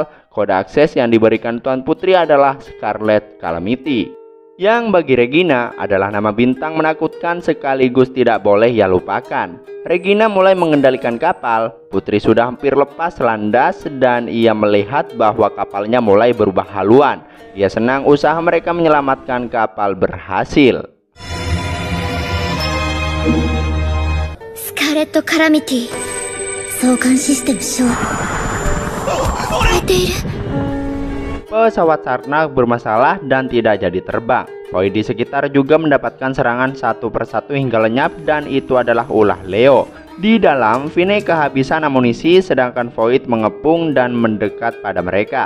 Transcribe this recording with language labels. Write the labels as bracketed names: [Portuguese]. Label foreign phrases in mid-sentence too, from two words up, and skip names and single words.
[Indonesian] Kode akses yang diberikan Tuan Putri adalah Scarlet Calamity, yang bagi Regina adalah nama bintang menakutkan sekaligus tidak boleh ia lupakan. Regina mulai mengendalikan kapal. Putri sudah hampir lepas landas dan ia melihat bahwa kapalnya mulai berubah haluan. Dia senang usaha mereka menyelamatkan kapal berhasil. Scarlet Calamity, [Japanese] 相関システム小。燃えている。 [Indonesian] Pesawat Sarnak bermasalah dan tidak jadi terbang. Void di sekitar juga mendapatkan serangan satu persatu hingga lenyap, dan itu adalah ulah Leo. Di dalam, Vine kehabisan amunisi sedangkan Void mengepung dan mendekat pada mereka.